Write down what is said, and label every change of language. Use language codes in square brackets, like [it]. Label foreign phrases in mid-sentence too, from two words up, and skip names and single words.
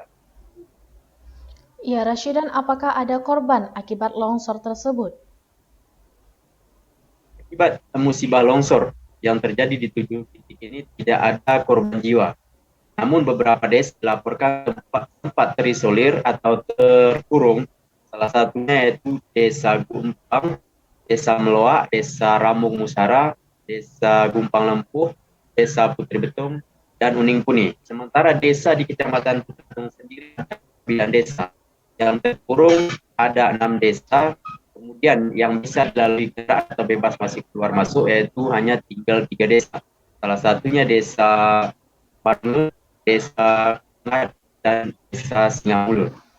[id] Ya, Rashidan, apakah ada korban akibat longsor tersebut? Akibat musibah longsor yang terjadi di 7 titik ini tidak ada korban jiwa. Namun beberapa desa dilaporkan tempat terisolir atau terkurung. Salah satunya yaitu Desa Gumpang, Desa Meloa, Desa Rambung Musara, Desa Gumpang Lempuh, Desa Putri Betung, dan Uning Puni. Sementara desa di Kecamatan Putri Betung sendiri ada 9 desa. Yang terkurung ada 6 desa. Kemudian yang bisa dilalui gerak atau bebas masuk keluar masuk yaitu hanya tinggal 3 desa. Salah satunya Desa Parme, Desa Ngat, dan Desa Singamulur.